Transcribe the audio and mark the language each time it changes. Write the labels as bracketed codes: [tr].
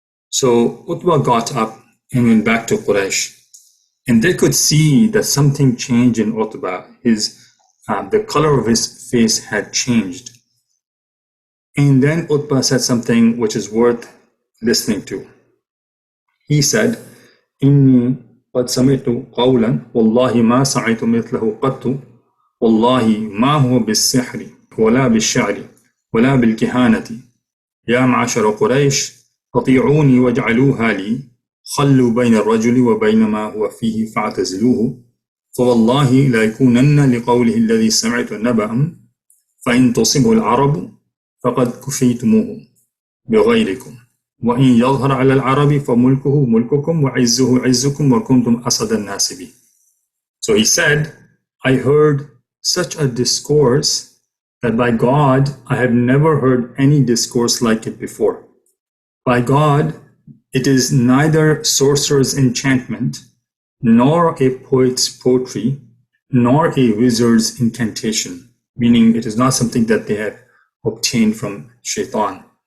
[en] So Utbah got up and went back to Quraysh. And they could see that something changed in Utbah. The color of his face had changed. And then Utbah said something which is worth listening to. He said, [ar] "Inni قد سمعت قولا والله ما سمعت مثله قط والله ما هو بالسحر ولا بالشعر ولا بالكهانة يا معشر قريش أطيعوني واجعلوها لي خلوا بين الرجل وبين ما هو فيه فاعتزلوه فوالله لا يكونن لقوله الذي سمعت نبأ فإن تصبه العرب فقد كفيتموه بغيركم وإن يظهر على العرب فملكه ملككم وعزه عزكم وكنتم أسد الناس به." [en] So he said, "I heard such a discourse that by God I have never heard any discourse like it before. By God, it is neither sorcerer's enchantment, nor a poet's poetry, nor a wizard's incantation," meaning it is not something that they have obtained from shaitan.